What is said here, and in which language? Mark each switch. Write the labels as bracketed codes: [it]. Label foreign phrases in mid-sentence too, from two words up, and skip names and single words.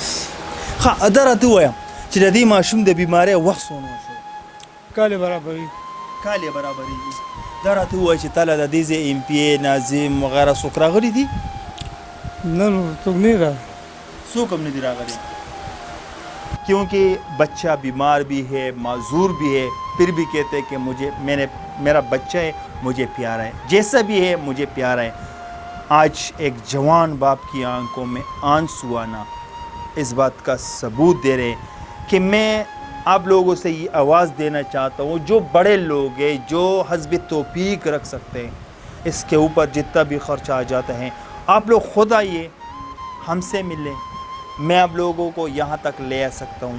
[ps] ښه دا راته ووایه چې د دې ماشوم د بیمارۍ وخت څومره شو؟ کال یې برابرېږي. کال یې برابرېږي. دا راته ووایه چې تاله د دې ځای ایم پی اے ناظم وغیره څوک راغلي دي؟ نه نو څوک نه راغلی، څوک هم نه دي راغلي. [ur] کیونکہ بچہ بیمار بھی ہے، معذور بھی ہے، پھر بھی کہتے ہیں کہ میرا بچہ ہے، مجھے پیارا ہے، جیسا بھی ہے مجھے پیارا ہے. آج ایک جوان باپ کی آنکھوں میں آنسو آنا اس بات کا ثبوت دے رہے کہ میں آپ لوگوں سے یہ آواز دینا چاہتا ہوں، جو بڑے لوگ ہیں جو حسب توفیق رکھ سکتے ہیں، اس کے اوپر جتنا بھی خرچہ آ جاتا ہے آپ لوگ خود آئیے ہم سے ملیں، میں آپ لوگوں کو یہاں تک لے آ سکتا ہوں.